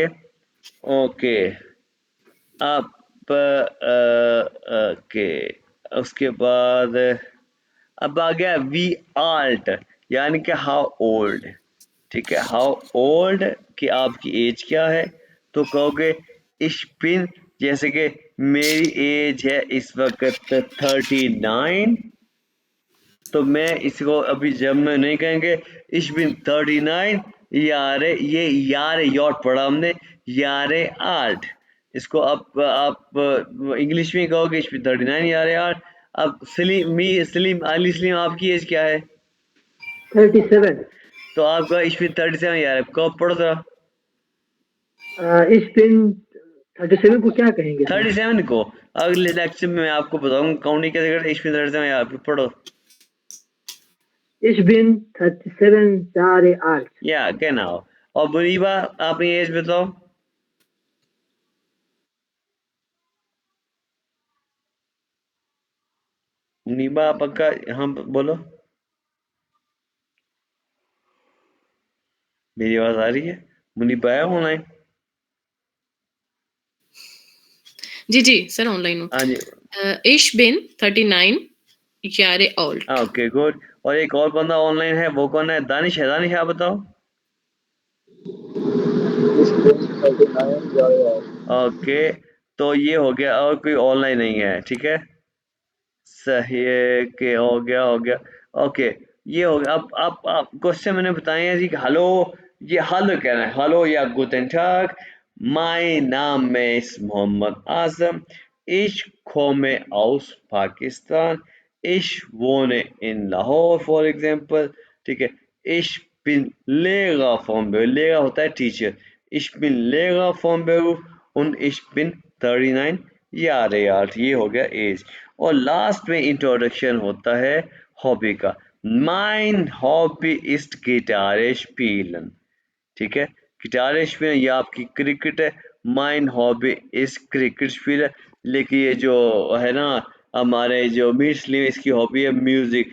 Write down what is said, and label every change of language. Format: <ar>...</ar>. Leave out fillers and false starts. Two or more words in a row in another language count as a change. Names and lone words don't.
<hi>ओके अब ओके, उसके बाद अब आ गया</hi> <de>wie alt,</de> <hi>यानी कि</hi> <en>how old,</en> <hi>ठीक है?</hi> <en>how old</en> <hi>कि आपकी एज क्या है, तो कहोगे</hi> <de>ich bin,</de> <hi>जैसे कि मेरी एज है इस वक्त 39, तो मैं इसको अभी जब में नहीं कहेंगे</hi> <de>ich bin 39 Jahre,</de> <hi>ये यार यॉट पढ़ा हमने,</hi> <de>Jahre alt.</de> <hi>इसको आप इंग्लिश में कहोगे</hi> <de>ich bin 39 Jahre alt.</de> <hi>अब सलीम अली सलीम आपकी एज क्या है? 37। तो आपका</hi> <de>ich bin 37 Jahr,</de> <hi>कब पढ़ो जरा। इस दिन 37 को क्या कहेंगे? 37 को अगले लेक्चर में मैं आपको बताऊंगा काउंटिंग कैसे करते हैं।</hi> <de>ich bin 37 Jahr,</de> <hi>पढ़ो।</hi> <de>Ich bin 37 Jahre alt। ja genau.</de> <hi>और मुनीबा अपनी एज बताओ। मुनीबा पक्का, हाँ बोलो। मेरी आवाज आ रही है? मुनीबा है ऑनलाइन? जी जी सर, ऑनलाइन हूँ। हाँ जी।</hi> <de>Ich bin 39 Jahre old।</de> <hi>ओके गुड। और एक और बंदा ऑनलाइन है, वो कौन है? दानिश है। दानिश आप बताओ। ओके, तो ये हो गया, और कोई ऑनलाइन नहीं है, ठीक है? सही है कि हो गया। ओके, ये हो गया। अब क्वेश्चन मैंने बताए हैं जी कि हेलो, ये हेलो कहना है, हेलो या</hi> <de>Guten Tag. Mein Name ist मोहम्मद आजम, ich komme aus Pakistan, ich wohne in Lahore</de> <en>for example,</en> <de>ठीक है? ich bin Lehrer von Beruf, Lehrer</de> <hi>होता है टीचर,</hi> <de>ich bin Lehrer von Beruf und ich bin 39 Jahre alt।</de> <hi>ये हो गया एज। और लास्ट में इंट्रोडक्शन होता है हॉबी का।</hi> <de>Mein Hobby ist Gitarre spielen,</de> <hi>ठीक है?</hi> <de>Gitarre spielen,</de> <hi>ये आपकी क्रिकेट है।</hi> <de>Mein Hobby ist Kricket spielen.</de> <hi>लेकिन ये जो है ना हमारे जो मुस्लिम, इसकी हॉबी है म्यूजिक।</hi>